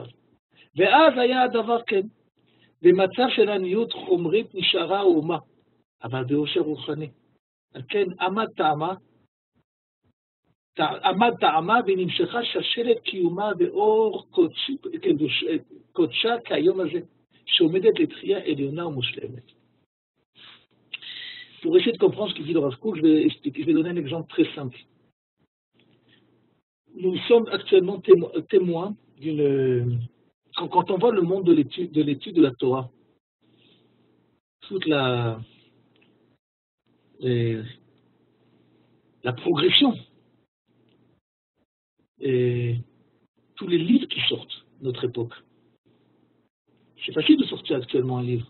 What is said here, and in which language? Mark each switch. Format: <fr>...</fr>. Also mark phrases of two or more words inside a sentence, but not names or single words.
<he>ואז היה הדבר כן, במצב של עניות חומרית נשארה האומה, אבל באושר רוחני. על כן עמד טעמה ונמשכה שושלת קיומה באור קודשה כהיום הזה. שעומדת לתחייה עליונה ומושלמת.</he> <fr>Pour essayer de comprendre ce qu'il dit le Rav Kook, je vais donner un exemple très simple. Nous sommes actuellement témoins d'une... Quand on voit le monde de l'étude de la Torah, toute la progression et tous les livres qui sortent de notre époque, c'est facile de sortir actuellement un livre.</fr>